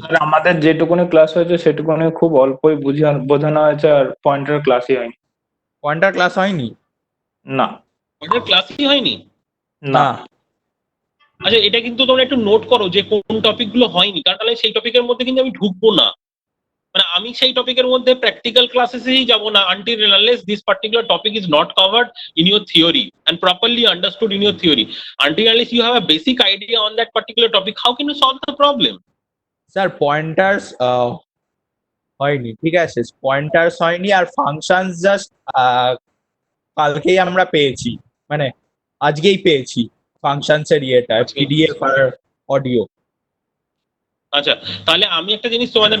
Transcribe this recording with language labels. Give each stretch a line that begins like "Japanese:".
Bangla: আর আমাদের যেটুকুনি ক্লাস হয়েছে সেটুকুনি খুব অল্পই বোঝানো হয়েছে, আর পয়েন্টের ক্লাসই হয়নি। পয়েন্টার ক্লাস হয়নি। না। পয়েন্টার ক্লাসই হয়নি? না। আচ্ছা, এটা কিন্তু তোমরা একটু নোট করো যে কোন টপিক গুলো হয়নি, কারণ তাহলে সেই টপিকের মধ্যে কিন্তু আমি ঢুকবো না। মানে আমি সেই টপিকের মধ্যে প্র্যাকটিক্যাল ক্লাসেসেই যাব না
English: until and unless this particular topic is not covered in your theory and properly understood in your theory. Until and unless you have a basic idea on that particular topic, how can you solve the problem?
Bangla: Sir pointers হয়নি, ঠিক আছে, pointers হয়নি। আর function just কালকেই আমরা পেয়েছি, মানে আজকেই পেয়েছি ফাংশনস এর ইয়েটা, আজকে? পিডিএফ আর অডিও। আচ্ছা, তাহলে আমি একটা জিনিস তোমাদের